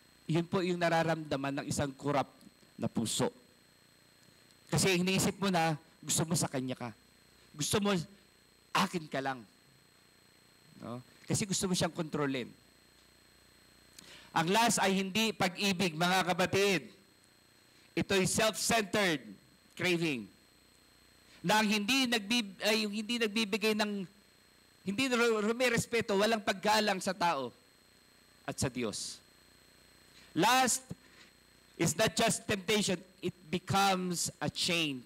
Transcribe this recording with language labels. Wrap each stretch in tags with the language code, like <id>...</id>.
<tl>Yun po yung nararamdaman ng isang corrupt na puso. Kasi iniisip mo na, gusto mo sa kanya ka. Gusto mo, akin ka lang. No? Kasi gusto mo siyang kontrolin. Ang last ay hindi pag-ibig, mga kapatid. Ito'y self-centered craving. Na hindi nagbibigay ng, hindi rumirespeto, walang paggalang sa tao at sa Diyos.</tl> <en>Last is not just temptation, it becomes a chain.</en>